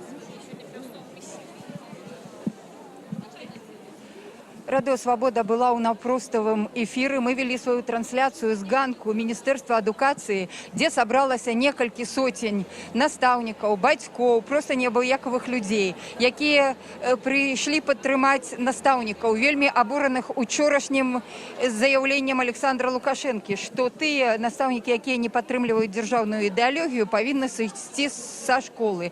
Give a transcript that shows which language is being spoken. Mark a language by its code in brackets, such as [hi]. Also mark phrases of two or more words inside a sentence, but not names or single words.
[be] Радио «Свобода» была у наўпроставым эфіры. [ru] Мы вели свою трансляцию с ганку Министерства адукации, где собралось [be] некалькі сотень настаўнікаў, бацькоў, просто неабыякавых людей, якія пришли падтрымаць настаўнікаў, вельмі абураных учорашнім заявленнем Александра Лукашенко, что тыя настаўнікі, якія не падтрымліваюць дзяржаўную ідэалогію, павінны сысці са школы.